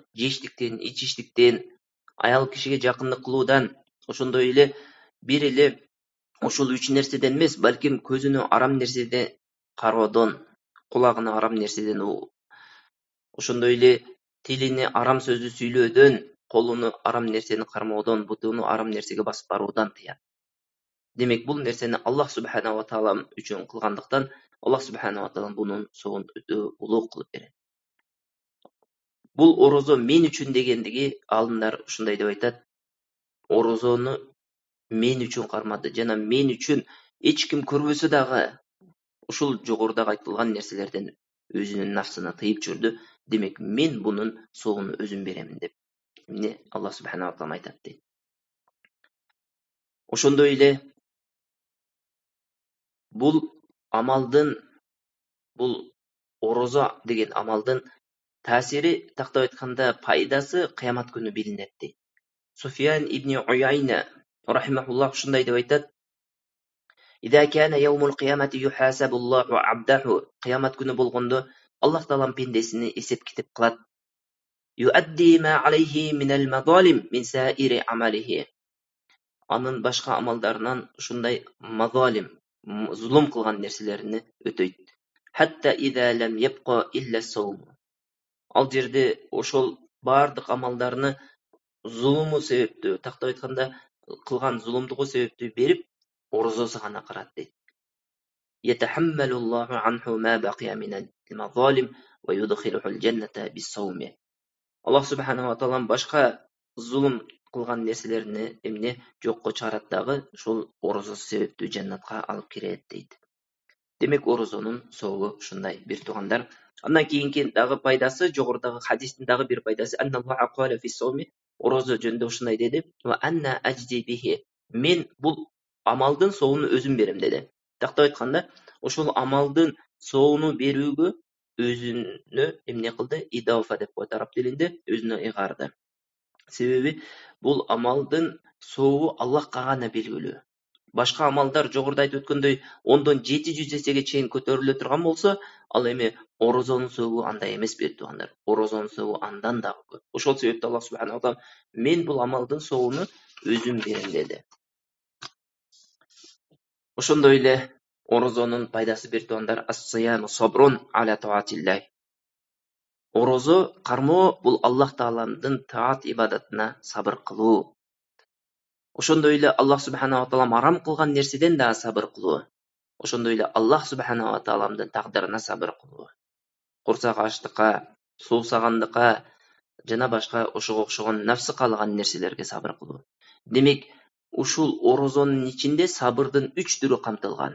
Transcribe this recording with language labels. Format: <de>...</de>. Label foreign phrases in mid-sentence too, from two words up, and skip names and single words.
<ky>Жештиктен, ичиштиктен, аял кишиге жакындык кылуудан, ошондой эле бир эле ушул үч нерседен эмес, балким көзүнө арам нерседен кароодон, кулагына арам нерседен, ошондой эле тилине арам сөздү сүйлөөдөн, колуну арам нерсени кармоодон, бутуну арам нерсеге басып баруудан тыят. Демек, бул нерсени Аллах</ky> <ar>سبحانه وتعالى</ar> <ky>үчүн кылгандыктан, Аллах</ky> <ar>سبحانه وتعالى</ar> <ky>бунун соогун өтө улуу кылып берет. Бул орозо мен үчүн дегендиги алымдар ушундай деп айтат: орозону мен үчүн кармады жана мен үчүн эч ким көрбөсө дагы ушул жогорудагы айтылган нерселерден өзүнүн нафсына тыйып жүрдү. Демек, мен бунун соогун өзүм беремин деп эмне Аллах</ky> <ar>سبحانه وتعالى</ar> <ky>айтат дейт. Ошондой эле бул амалдын, бул орозо деген амалдын таасири, тактап айтканда пайдасы кыямат күнү билинет дейт. Суфиян ибн Уяйна рахимахуллах ушундай деп айтат:</ky> <ar>"إذا كان يوم القيامة يحاسب الله عبده",</ar> <ky>кыямат күнү болгондо Аллах таалам пендесини эсеп китеп кылат.</ky> <ar>"يؤدي ما عليه من المظالم من سائر أعماله",</ar> <ky>анын башка амалдарынан ушундай мазалим, зулум кылган нерселерини өтөйт.</ky> <ar>"حتى إذا لم يبق إلا الصوم",</ar> <ky>ал жерде ошол бардык амалдарыны зулуму себептүү, тактап айтканда кылган зулумдугу себептүү берип, орозосу гана калат дейт.</ky> <ar>"يتحمل الله عنه ما بقي من المظالم ويدخله الجنة بالصوم".</ar> <ky>Аллах</ky> <ar>سبحانه وتعالى</ar> <ky>башка зулум кылган нерселерини эмне жокко чыгарат дагы, ушул орозосу себептүү жаннатка алып кирет дейт. Демек, орозонун соогу ушундай, бир туугандар. Андан кийинки дагы пайдасы, жогорудагы хадистин дагы бир пайдасы:</ky> <ar>"أن الله قال في الصوم",</ar> <ky>орозо жөнүндө ушундай деди:</ky> <ar>"وأنا أجزي به",</ar> <ky>мен бул амалдын соогун өзүм берем деди. Тактап айтканда, ошол амалдын соогуну берүүгө өзүнө эмне кылды? Идауфа деп коет араб тилинде, өзүнө ыйгарды. Себеби бул амалдын соогу Аллахка гана белгилүү. Башка амалдар жогоруда айтып өткөндөй 10дон 700 эсеге чейин көтөрүлө турган болсо, ал эми орозонун соогу андай эмес бир туугандар. Орозонун соогу андан дагы көп. Ошол себептен Аллах</ky> <ar>سبحانه وتعالى</ar> <ky>мен бул амалдын соогуну өзүм берем деди. Ошондой эле орозонун пайдасы бир туугандар:</ky> <ar>الصيام صبر على طاعة الله.</ar> <ky>Орозо кармоо бул Аллах тааламдын таат ибадатына сабыр кылуу. Ошондой эле Аллах</ky> <ar>سبحانه وتعالى</ar> <ky>арам кылган нерседен да сабыр кылуу. Ошондой эле Аллах</ky> <ar>سبحانه وتعالى</ar> <ky>тагдырына сабыр кылуу. Курсак ачтыкка, суусагандыкка жана башка ошого окшогон нафсы каалаган нерселерге сабыр кылуу. Демек, ушул орозонун ичинде сабырдын 3 түрү камтылган.</ky>